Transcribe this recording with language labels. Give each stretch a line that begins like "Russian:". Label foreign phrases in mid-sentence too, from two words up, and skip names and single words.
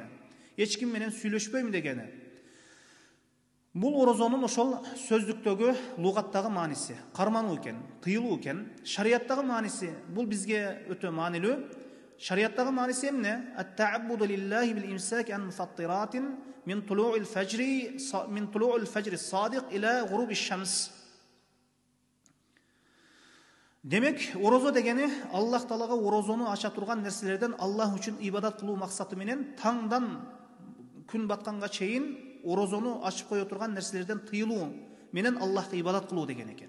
Kyrgyz: Эч ким менен сүйлөшпөйм дегени. Бул орозонун ошол сөздүктөгү лугаттагы мааниси, кармануу экен, тыйылуу экен. Шариаттагы мааниси бул бизге өтө маанилүү. Шариаттагы мааниси эмне?
Arabic: التعبد لله بالإمساك عن مفطرات من طلوع الفجر صادق إلى غروب الشمس.
Kyrgyz: Демек, орозо дегени Аллах Таалага орозону ача турган нерселерден Аллах үчүн ибадат кылуу максаты менен таңдан күн батканга чейин орозону ачып кое турган нерселерден тыйылуу менен Аллахка ибадат кылуу деген экен.